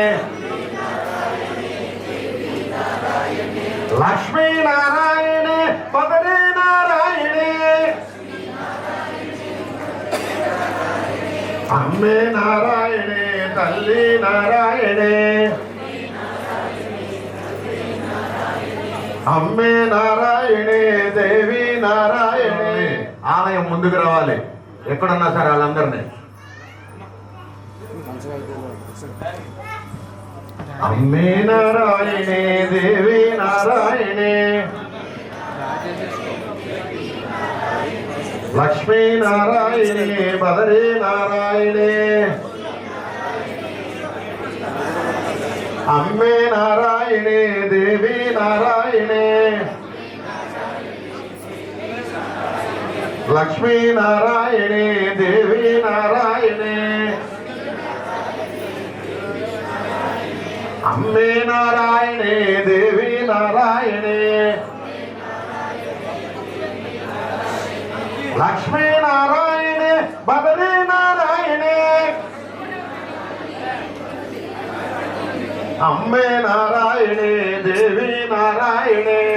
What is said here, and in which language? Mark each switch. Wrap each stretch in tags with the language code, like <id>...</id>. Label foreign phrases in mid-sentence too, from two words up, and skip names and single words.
<sa>लक्ष्मी नारायणे बदरी नारायणे अम्मे नारायणे तल्ली नारायणे अम्मे नारायणे देवी नारायणे</sa> <te>ఆలయం ముందుకు రావాలి ఎక్కడున్నా సరే వాళ్ళందరినీ</te> <sa>अम्मे नारायणे देवी नारायणे लक्ष्मी नारायणे बदरी नारायणे अम्मे नारायणे देवी नारायणे लक्ष्मी नारायणे देवी नारायणे अम्मे नारायणे देवी नारायणे लक्ष्मी नारायणे बदरी नारायणे अम्मे नारायणे देवी नारायणे</sa>